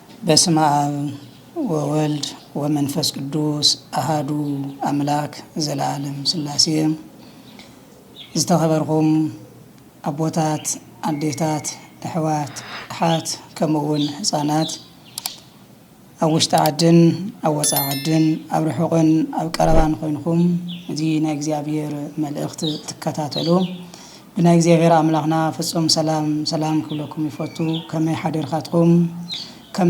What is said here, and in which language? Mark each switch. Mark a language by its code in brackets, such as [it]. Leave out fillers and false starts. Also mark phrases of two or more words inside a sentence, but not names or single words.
[gez] በስመ አብ ወወልድ ወመንፈስ ቅዱስ አሃዱ አምላክ [ti] ዘላለም ሥላሴ። ዝተኸበርኩም አቦታት፣ አዴታት፣ አሕዋት፣ አሓት ከምኡውን ህፃናት ኣብ ውሽጢ ዓድን ኣብ ወፃኢ ዓድን ኣብ ርሑቕን ኣብ ቀረባን ኮይንኩም እዚ ናይ እግዚአብሔር መልእኽቲ ትከታተሉ ብናይ እግዚአብሔር አምላኽና ፍጹም ሰላም ክብለኩም ይፈቱ። ከመይ ሓደርካትኩም ከመይ